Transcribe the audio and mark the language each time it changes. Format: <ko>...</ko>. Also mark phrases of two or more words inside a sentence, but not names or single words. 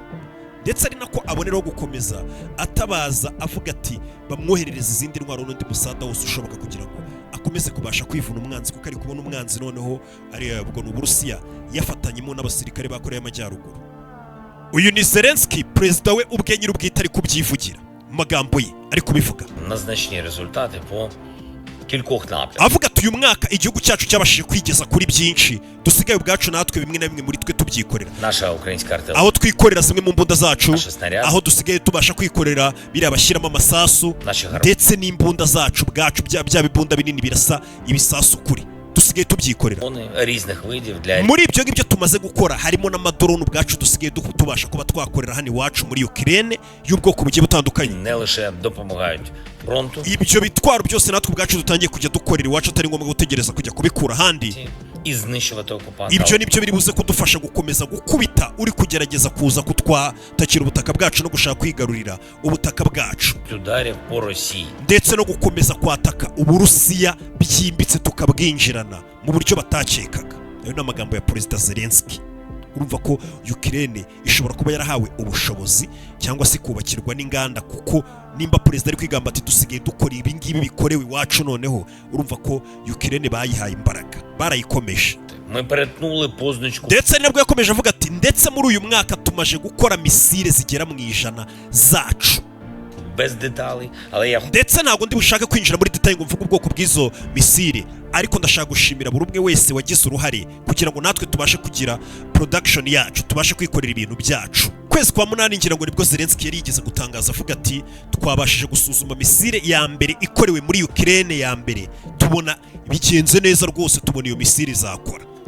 <rw>Ndetse ari nako aboneraho gukomeza atabaza avuga ati bamwoherereza izindi ntwaro n'undi musada wose ushoboka kugira ngo akomeze kubasha kwivuna umwanzi, kuko ari kubona umwanzi noneho ari ubwo n'Uburusiya yafatanyemo n'abasirikare ba Korea y'Amajyaruguru. Uyu ni Zelensky, perezida we ubwe nyir'ubwite ari kubyivugira mu magambo ye ari kubivuga.</rw> <uk>Назначні результати по кількох напрямках.</uk> <rw>Avuga ati uyu mwaka igihugu cyacu cyabashije kwigeza kuri byinshi, dusigaye ubwacu natwe bimwe na bimwe muri twe tubyikorera.</rw> <uk>Наша українська артилерія.</uk> <rw>Aho twikorera zimwe mu mbunda zacu, aho dusigaye tubasha kwikorera biriya bashyiramo amasasu, ndetse n'imbunda zacu bwacu bya bibunda binini birasa ibisasu kuri dusigaye tubyikorera. Muri ibyo ngibyo tumaze gukora harimo n'amadrone ubwacu dusigaye tubasha kuba twakorera hano iwacu muri Ukraine y'ubwoko bugiye butandukanye.</rw> <uk>Не лише допомагають фронту.</uk> <rw>Ibyo bitwaro byose natwe ubwacu dutangiye kujya dukorera iwacu, atari ngombwa gutegereza kujya kubikura ahandi.</rw> <uk>І знищувати окупанта.</uk> <rw>Ibyo nibyo biri buze kudufasha gukomeza gukubita uri kugerageza kuza kutwatakira ubutaka bwacu no gushaka kwigarurira ubutaka bwacu,</rw> <uk>Ударів по Росії.</uk> <rw>ndetse no gukomeza kwataka Uburusiya byimbitse tukabwinjirana mu buryo batakekaga. Ayo ni amagambo ya perezida Zelensky. Urumva ko Ukraine ishobora kuba yarahawe ubushobozi cyangwa se kubakirwa n'inganda, kuko nimba perezida ari kwigamba ati dusigaye dukora ibi ngibi bikorewe iwacu, noneho urumva ko Ukraine bayihaye imbaraga, barayikomeje.</rw> <uk>Ми перетнули позначку.</uk> <rw>Ndetse nabwo yakomeje avuga ati ndetse muri uyu mwaka tumaje gukora misile zigera mu 100 zacu.</rw> <uk>Без деталей, але я</uk> <rw>Ndetse ntabwo ndi bushake kwinjira muri detail ngo mvuge ubwoko bw'izo misile, ariko ndashaka gushimira buri umwe wese wagize uruhare kugira ngo natwe tubashe kugira production yacu, tubashe kwikorera ibintu byacu. Kwezi kwa 8 ngira ngo nibwo Zelensky yari yigeze gutangaza avuga ati twabashije gusuzuma misile ya mbere ikorewe muri Ukraine ya mbere, tubona bigenze neza rwose, tubona iyo misile zakora.</rw>